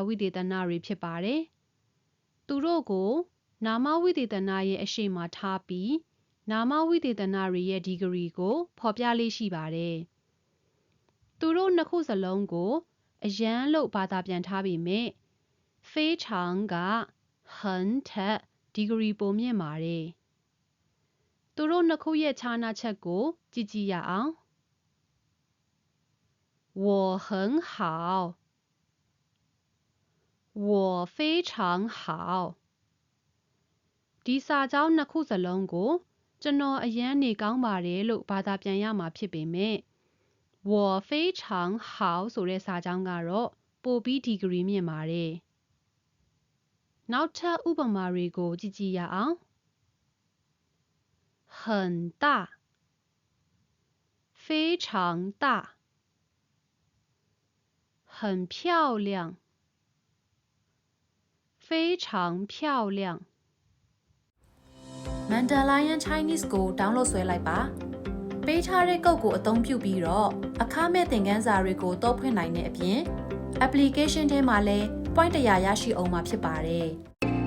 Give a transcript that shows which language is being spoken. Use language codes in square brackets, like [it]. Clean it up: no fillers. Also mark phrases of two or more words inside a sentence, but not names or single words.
[my] ဝိသေသနတွေဖြစ်ပါတယ်သူတို့ကိုနာမဝိသေသနရဲ့အရှိန်မှာထားပြီးနာမဝိသေသနတွေရဲ့ဒီဂရီကိုဖော်ပြလေးရှိပါတယ်သူတို့နှစ်ခုစလုံးကိုအရန်လို့ဘာသာပြန်ထားပေမဲ့非常က很ထက်ဒီဂရီပိုမြင့်ပါတယ်သူတို့နှစ်ခုရဲ့ခြားနားချက်ကိုကြည့်ကြည့်ရအောင် [zh] 我很好我非常好 [my] ဒီစာကြောင်းနှစ်ခုစလုံးကိုကျွန် တော်အရန်နေကောင်းပါတယ်လို့ဘာသာပြန်ရမှာဖြစ်ပေမဲ့ [zh] 我非常好 [my] ဆိုတဲ့စာကြောင်းကတော့ပိုပြီးဒီဂရီမြင့်ပါတယ်နောက်ထပ်ဥပမာတွေကိုကြည့်ကြည့်ရအောင် [zh] 很大非常大很漂亮非常漂亮 [my] Mandalorian Chinese ကို download ဆွဲလိုက်ပါပေးထားတဲ့ကုတ်ကိုအသုံးပြုပြီးတော့အခမဲ့သင်ခန်းစာတွေကိုတောက်ဖွင့်နိုင်တဲ့အပြင် application ထဲမှာလည်း point 100ရရှိအောင်မှာဖြစ်ပါတယ်